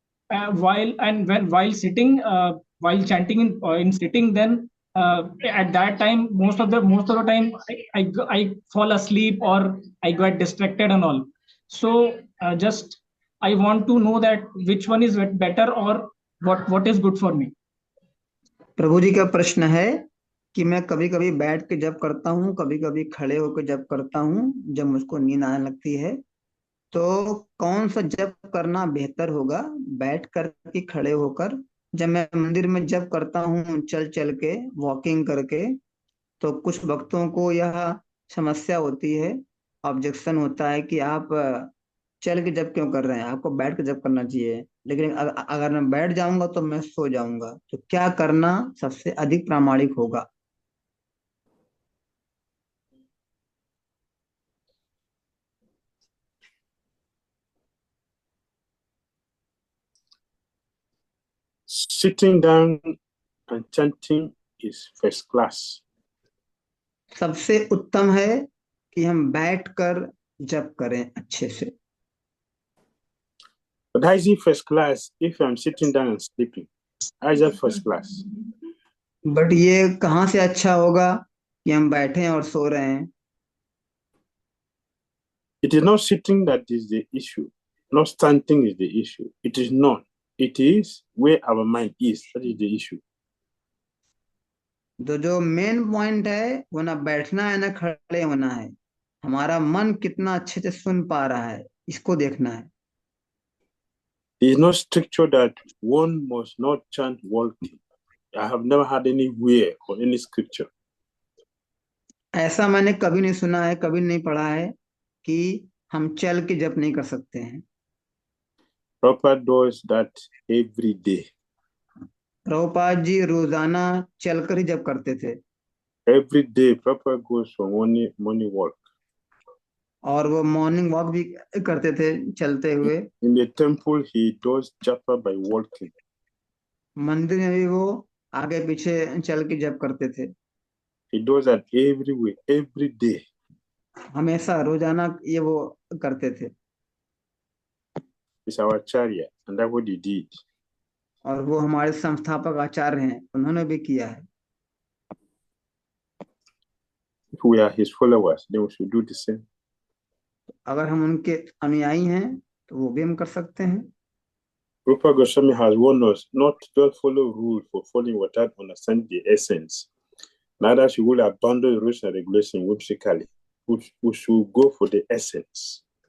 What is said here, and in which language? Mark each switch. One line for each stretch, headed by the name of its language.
English: While sitting, while chanting in sitting, then at that time most of the time I fall asleep or I get distracted and all. So just I want to know that which one is better or what is good for me.
Hindi: प्रभु जी का प्रश्न है कि मैं कभी कभी बैठ के जप करता हूँ, कभी कभी खड़े होकर जप करता हूँ जब मुझको नींद आने लगती है। तो कौन सा जप करना बेहतर होगा, बैठ कर कि खड़े होकर? जब मैं मंदिर में जप करता हूँ चल चल के, वॉकिंग करके, तो कुछ भक्तों को यह समस्या होती है, ऑब्जेक्शन होता है कि आप चल के जप क्यों कर रहे हैं, आपको बैठ के जप करना चाहिए। लेकिन अगर मैं बैठ जाऊंगा तो मैं सो जाऊंगा। तो क्या करना सबसे अधिक प्रामाणिक होगा?
English: Sitting down and chanting is first class.
Hindi: सबसे उत्तम है कि हम बैठकर जप करें अच्छे से।
English: But how is it first class if I'm sitting down and sleeping? How is that first class?
Hindi: But ये कहाँ से अच्छा होगा कि हम बैठे और सो रहे हैं?
English: It is not sitting that is the issue. Not standing is the issue. It is not. It is where our mind is. That is the issue.
Hindi: तो जो मेन पॉइंट है वो ना बैठना है ना खड़े होना है, हमारा मन कितना अच्छे से सुन पा रहा है, इसको देखना है।
English: There is no stricture that one must not chant walking. I have never had anywhere or any scripture.
Hindi: ऐसा मैंने कभी नहीं सुना है, कभी नहीं पढ़ा है कि हम चल के जप नहीं कर सकते हैं।
English: Prabhupada does that every day.
Hindi: Prabhupada ji रोजाना चलकर ही जप करते थे।
English: Every day, Prabhupada goes for morning walk.
Hindi: और वो मॉर्निंग वॉक भी करते थे चलते हुए।
English: In the temple, he does japa by walking.
Hindi: मंदिर में भी वो आगे पीछे चल के जप करते थे।
English: He does that everywhere, every day.
Hindi: हमेशा रोजाना ये वो करते थे।
English: He's our acharya, and that's what he did.
Hindi: और वो हमारे संस्थापक आचार्य हैं, उन्होंने भी किया है।
English: If we are his followers, then we should do the same.
Hindi: अगर हम उनके अनुयायी हैं तो वो भी हम कर सकते हैं।
English: Rupa Goswami has warned us not to just follow rules for following without understanding the essence. Neither should we abandon rules and regulations whimsically. We should go for the essence.